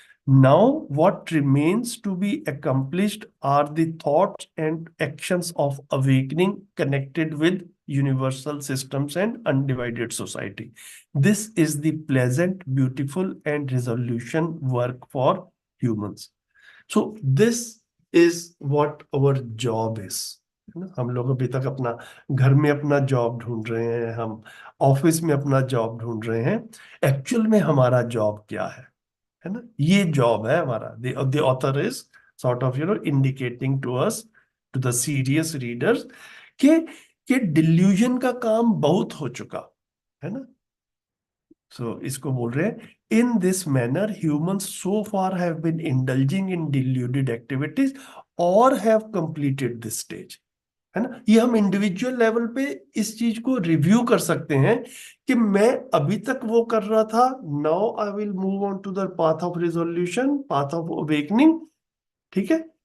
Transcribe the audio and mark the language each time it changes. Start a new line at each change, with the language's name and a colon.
English: Now, what remains to be accomplished are the thoughts and actions of awakening connected with universal systems and undivided society. This is the pleasant, beautiful, and resolution work for humans. So, this is what our job is.
Hindi: हम लोग अभी तक अपना घर में अपना job ढूंढ रहे हैं, हम ऑफिस में अपना जॉब ढूंढ रहे हैं. एक्चुअल में हमारा जॉब क्या है ना? ये जॉब है हमारा.
English: The author is sort of indicating to us, to the serious readers,
Hindi: कि डिल्यूजन का काम बहुत हो चुका है ना. सो इसको बोल रहे हैं,
English: In this manner humans so far have been indulging in deluded activities और have completed this stage, है ना.
Hindi: ये हम इंडिविजुअल लेवल पे इस चीज को रिव्यू कर सकते हैं कि मैं अभी तक वो कर रहा था,
English: Now I will move on to the path of resolution, path of awakening.
Hindi: ठीक है.